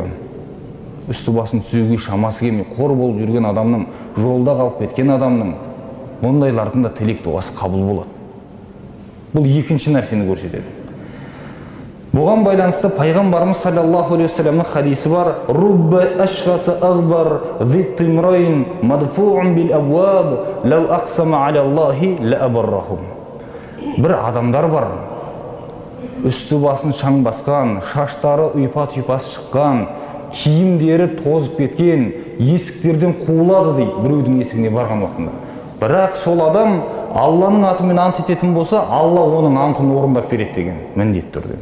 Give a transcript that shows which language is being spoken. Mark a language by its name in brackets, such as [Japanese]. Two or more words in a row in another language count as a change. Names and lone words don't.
[Kazakh] Үсті басын түзеуге шамасы келмей, қор болып жүрген адамның, жолда қалып кеткен адамның, мұндайлардың да тілек дұғасы қабыл болады. Бұл екінші нәрсені көрсетеді. Бұған байланысты пайғамбарымыз [Arabic] صلى الله عليه وسلم [Kazakh] хадисі бар: [Arabic] رب أشعث أغبر ذي طمرين مدفوع بالأبواب لو أقسم على الله لأبره. [Kazakh] Бір адамдар бар, үсті басын шаң басқан, шаштары ұйпа-түйпасы шыққан, киімдері тозып кеткен, есіктерден қуылады дейді біреудің есігіне барған уақытында. Бірақ сол адам Алланың атымен ант ететін болса, Алла оның антын орындап береді деген міндетті түрде.